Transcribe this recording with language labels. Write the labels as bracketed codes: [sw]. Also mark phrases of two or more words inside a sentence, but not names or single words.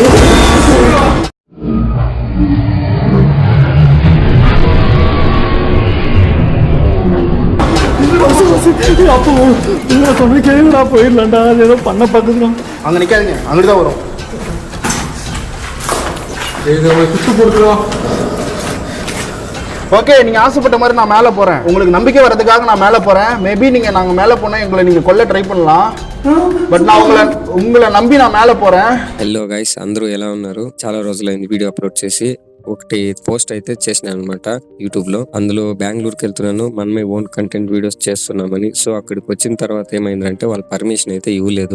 [ta] அப்போ நான் சொன்ன கேளுடா, போயிடலாம்டா. அது ஏதோ பண்ண பார்க்குறோம். அங்கே நிற்காதீங்க, அங்கிட்டு தான் வரும். சுட்டு போடுறோம். ஓகே, நீங்கள் ஆசைப்பட்ட மாதிரி நான் மேலே போகிறேன். உங்களுக்கு நம்பிக்கை வரதுக்காக நான் மேலே போகிறேன். மேபி நாங்கள் மேலே போனால் எங்களை நீங்கள் கொல்ல ட்ரை பண்ணலாம். பட் நா உங்களை நம்பி நா மேல போறேன். [te] హలో గైస్, అందరూ ఎలా ఉన్నారు? చాలా రోజులైంది వీడియో అప్లోడ్ చేసి. ఒకటి పోస్ట్ అయితే చేసినాను అనమాట యూట్యూబ్ లో. అందులో బెంగళూరుకి వెళ్తున్నాను, మనమే [en] own content videos [te] చేస్తున్నామని. సో అక్కడికి వచ్చిన తర్వాత ఏమైందంటే వాళ్ళ పర్మిషన్ అయితే ఇవ్వలేదు.